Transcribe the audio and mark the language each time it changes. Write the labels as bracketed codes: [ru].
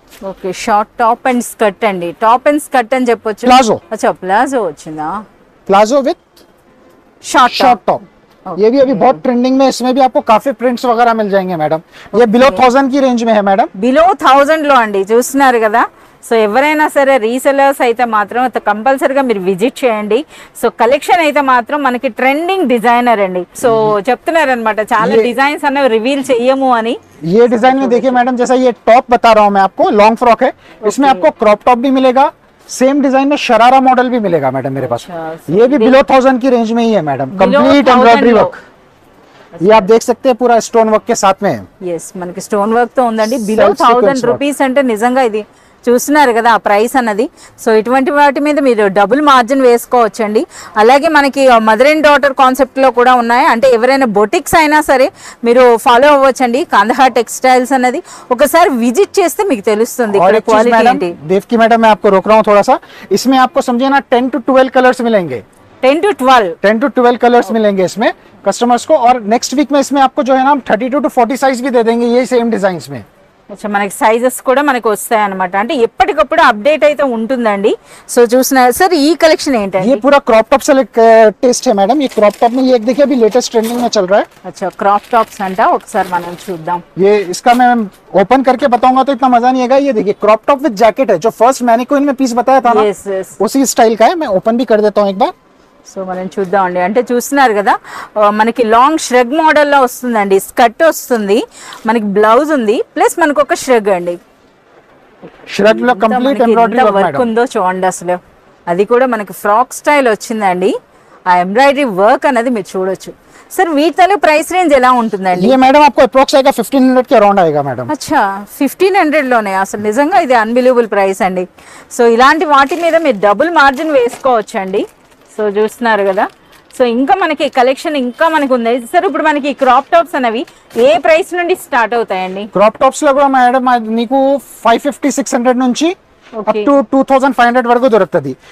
[te] Okay, short top and skirt అండి. Top and skirt అని చెప్పొచ్చు. [hi] प्लाजो, [te] అచ్చా ప్లాజో వచ్చిందా? [hi] Palazzo with [te] short [hi] short top. ये भी अभी बहुत ट्रेंडिंग में, इसमें भी आपको काफी प्रिंट्स वगैरह मिल जाएंगे मैडम. ये बिलो 1000 की रेंज में है मैडम. [te] బిలో 1000 లో అండి. చూస్తున్నారు కదా. సో ఎవరైనా సరే రీసెలర్స్ అయితే మాత్రం కంపల్సరీగా మీరు విజిట్ చేయండి. సో కలెక్షన్ అయితే మాత్రం మనకి ట్రెండింగ్ డిజైనర్ అండి. సో చెప్తున్నారు అనమాట, చాలా డిజైన్స్ అన్నవి రివీల్ చెయ్యము అని. [hi] ये डिजाइन में देखिए मैडम, जैसा ये टॉप बता रहा हूँ मैं आपको, लॉन्ग फ्रॉक है, इसमें आपको क्रॉप टॉप भी मिलेगा, सेम डिजाइन में शरारा मॉडल भी मिलेगा मैडम मेरे पास. ये भी बिलो 1000 की रेंज में ही है मैडम. कंप्लीट एम्ब्रॉयडरी वर्क, ये आप देख सकते हैं, पूरा स्टोन वर्क के साथ में है. [te] ఎస్, మనకి స్టోన్ వర్క్ తో ఉందండి. బిలో 1000 రూపీస్ అంటే నిజంగా ఇది చూస్తున్నారు కదా ఆ ప్రైస్ అన్నది. సో ఇటువంటి వాటి మీద మీరు డబుల్ మార్జిన్ వేసుకోవచ్చండి. అలాగే మనకి మదర్ అండ్ డాటర్ కాన్సెప్ట్ లో కూడా ఉన్నాయి. అంటే ఎవరైనా బొటిక్స్ అయినా సరే మీరు ఫాలో అవ్వచ్చండి. కాందహార్ టెక్స్టైల్స్ అన్నది ఒకసారి విజిట్ చేస్తే మీకు తెలుస్తుంది ఇక్కడ క్వాలిటీ ఏంటి. [hi] देवकी मैडम, मैं आपको रोक रहा हूँ थोड़ा सा. इसमें आपको समझिए ना 10 to 12 कलर्स मिलेंगे. 10 to 12 कलर्स मिलेंगे इसमें कस्टमर्स को. और नेक्स्ट वीक में इसमें आपको जो है ना 32 to 40 साइज भी दे देंगे, ये सेम डिजाइन में. [te] అచ్చా, మనకి సైజెస్ కూడా మనకి వస్తాయి అనమాట. అంటే ఎప్పటికప్పుడు అప్డేట్ అయితే ఉంటుందండి. సో చూస్తున్నారు సార్, ఈ కలెక్షన్ ఏంటండి? [hi] ये पूरा क्रॉप टॉप से टेस्ट है मैडम. ये क्रॉप टॉप में ये एक देखिए अभी लेटेस्ट ट्रेंडिंग में चल रहा है. [te] అచ్చా, క్రాప్ టాప్స్ అంట. ఒకసారి మనం చూద్దాం. [hi] ये इसका मैं ओपन करके बताऊंगा तो इतना मजा नहीं आएगा. ये देखिए क्रॉप टॉप विद जैकेट है, जो फर्स्ट मैनिक्विन में पीस बताया था ना, [en] Yes, yes. [hi] उसी स्टाइल का है. मैं ओपन भी कर देता हूँ एक बार. [te] సో మనం చూద్దామండి. అంటే చూస్తున్నారు కదా, మనకి లాంగ్ ష్రగ్ మోడల్లో వస్తుందండి. స్కర్ట్ వస్తుంది, మనకి బ్లౌజ్ ఉంది, ప్లస్ మనకు ఒక ష్రగ్ అండి. [hi] श्रग में कंप्लीट एम्ब्रॉयडरी वर्क [te] వర్క్ ఉందో చూడండి అసలు. అది కూడా మనకి ఫ్రాక్ స్టైల్ వచ్చిందండి. ఆ ఎంబ్రాయిడరీ వర్క్ అనేది మీరు చూడొచ్చు. సార్ వీటిలో ప్రైస్ రేంజ్ ఎలా ఉంటుందండి? [hi] ये मैडम आपको अप्रोक्स आएगा 1500 के अराउंड आएगा मैडम. [te] అచ్చా, 1500 లోనే. అసలు నిజంగా ఇది అన్బిలీవబుల్ ప్రైస్ అండి. సో ఇలాంటి వాటి మీద మీరు డబుల్ మార్జిన్ వేసుకోవచ్చండి. సో చూస్తున్నారు కదా. సో ఇంకా మనకి కలెక్షన్ ఇంకా మనకు ఉంది సార్. ఇప్పుడు మనకి క్రాప్ టాప్స్ అనేవి ఏ ప్రైస్ నుండి స్టార్ట్ అవుతాయండి? క్రాప్ టాప్స్ లో కూడా మేడం మీకు 550-600 నుంచి అప్ టు 2500 వరకు దొరుకుతుంది.